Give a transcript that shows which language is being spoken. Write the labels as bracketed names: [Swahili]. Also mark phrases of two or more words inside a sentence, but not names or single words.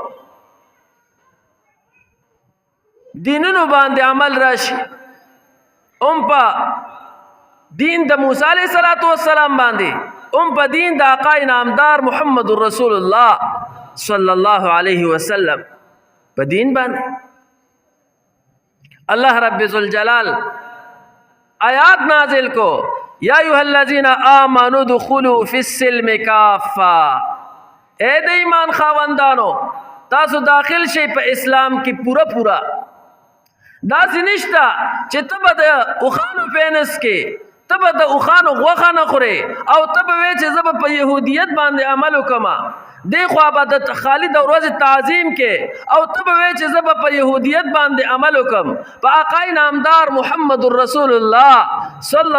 [Pashto] دینونو باندې عمل راشي په دین د موسی [Arabic] علیه السلام [Pashto] باندې په دین د آقای نامدار محمد [Arabic] رسول الله صلی الله علیه وسلم [Pashto] په دین باندې اللہ رب ذوالجلال آیات نازل کو [Arabic] یا ایوہ الذین آمنوا دخلوا فی السلم کافا [Pashto] اے د ایمان خاوندانو تاسو داخل شئ په اسلام کی پورا پورا داسې نشته چې ته به د اوښانو پینس کې ته به د اوښانو غوښه نه خورې او ته به وایې چې زه به په یهودیت باندې عمل وکړم دی خوا به د خالد او ورځې تعظیم کې او ته به وایې چې زه به په یهودیت باندې عمل وکړم په آقای نامدار محمد [Arabic] رسول الله صلی